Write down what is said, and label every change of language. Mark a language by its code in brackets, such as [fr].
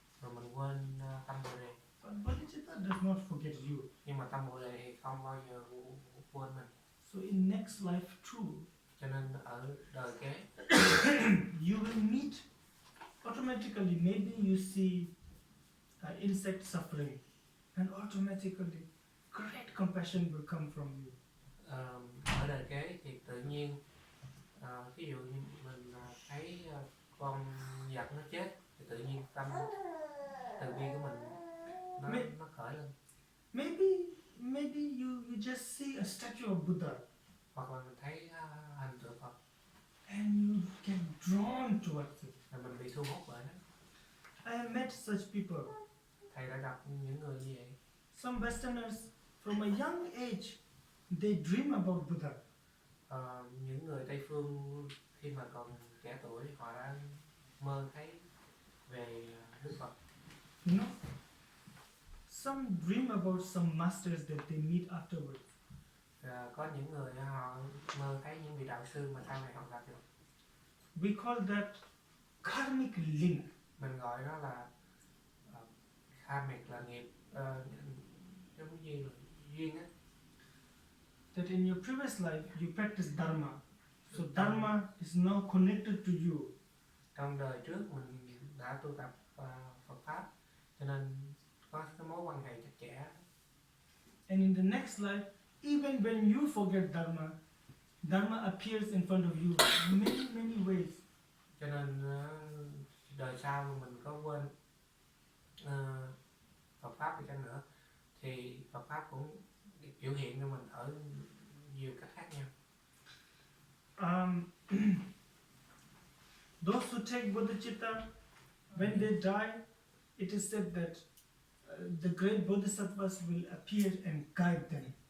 [vi] rồi mình quên tâm Bồ Đề. [en] But bodhicitta does not forget you. [vi] Nhưng mà tâm Bồ Đề thì không bao giờ quên mình. [en] So in next life too, [vi] Cho nên ở đời kế [en] you will meet automatically. Maybe you see insect suffering, and automatically great compassion will come from you. [vi] ở đời kế thì tự nhiên ví dụ như mình thấy con vật nó chết thì tự nhiên tâm từ bi của mình nó khởi lên. [en] Maybe you just see a statue of Buddha, [vi] Hoặc là mình thấy hình tượng Phật [en] and you get drawn towards it. [vi] là mình bị thu hút bởi nó. [en] I have met such people. [vi] Thầy đã gặp những người như vậy. [en] Some Westerners from a young age, they dream about Buddha. [vi] Những người Tây phương khi mà còn trẻ tuổi họ đã mơ thấy về Đức Phật. [en] You know, some dream about some masters that they meet afterwards. [vi] Có những người họ mơ thấy những vị đạo sư mà sau này họ gặp được. [en] We call that karmic link. [vi] Mình gọi đó là karmic là nghiệp, giống như là duyên á. [en] That in your previous life you practice dharma, so dharma is now connected to you. [vi] Trong đời trước mình đã tu tập Phật pháp, cho nên có cái mối quan hệ chặt chẽ. [en] And in the next life, even when you forget dharma, dharma appears in front of you in many ways. [vi] Cho nên đời sau mà mình có quên Phật pháp đi chăng nữa thì Phật pháp cũng biểu hiện cho mình ở nhiều cách khác nhau. [en] Those who take bodhicitta, when they die, it is said that the great bodhisattvas will appear and guide them.